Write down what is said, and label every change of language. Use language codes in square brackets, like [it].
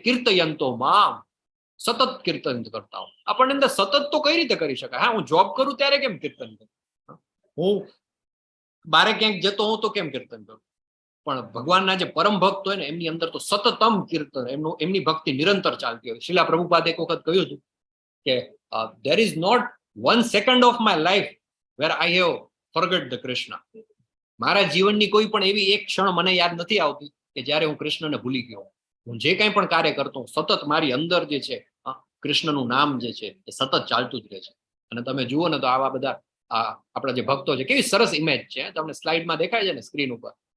[gu] કીર્તયંતો મામ, સતત કીર્તન કરતા હોય. આપણને અંદર સતત તો કઈ રીતે કરી શકાય? હા, હું જોબ કરું ત્યારે કેમ કીર્તન કરું? હું બારે ક્યાંક જતો હોઉં તો કેમ કીર્તન કરું? પણ ભગવાનના જે પરમ ભક્ત હોય ને એમની અંદર તો સતતમ કીર્તન, એમની ભક્તિ નિરંતર ચાલતી હોય. શિલા પ્રભુપાદ એક વખત કહ્યું હતું કે [en] there is not 1 second of my life where I have forgot the Krishna. [gu] મારા જીવનની કોઈ પણ એવી એક ક્ષણ મને યાદ નથી આવતી કે જ્યારે હું કૃષ્ણને ભૂલી ગયો. હું જે કંઈ પણ કાર્ય કરતો સતત મારી અંદર જે છે કૃષ્ણનું નામ જે છે એ સતત ચાલતું જ રહે છે. અને તમે જુઓ ને તો આવા બધા આપણા જે ભક્તો છે, કેવી સરસ ઇમેજ છે, તમને સ્લાઇડમાં દેખાય છે ને સ્ક્રીન ઉપર.